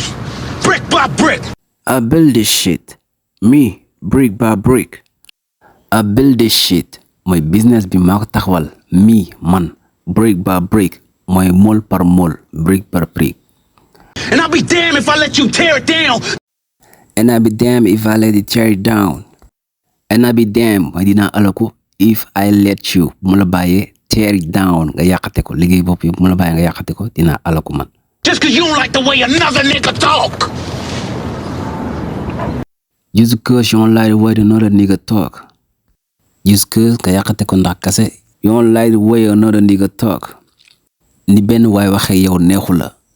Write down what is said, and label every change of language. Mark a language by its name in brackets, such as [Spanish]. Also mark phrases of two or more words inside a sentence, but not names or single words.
[English] Brick by brick. I build this shit. Me. Brick by brick. I build this shit. [Wolof] Mooy business bi maa ko taxawal. [English] Me. Man. Brick by brick. [Wolof] Mooy mool par mool. [English] Brick par brick. And I'll be damned if I let you tear it down. And I'll be damned if I let you tear it down. And I'll be damned [Wolof] mooy dinaa alaku [English] if I let you [Wolof] mu la bàyyee [English] tear it down [Wolof] nga yàqate ko liggéey bopp yi mu la bàyyee nga yàqate ko dinaa alaku man. [English] Just cause you don't like the way another nigga talk. Just because you don't like the way another nigga talk. Just cause [Wolof] nga yàqate ko ndax kase [English] you don't like the way another nigga talk. [Wolof] Ni benn waay waxee yow neexu la.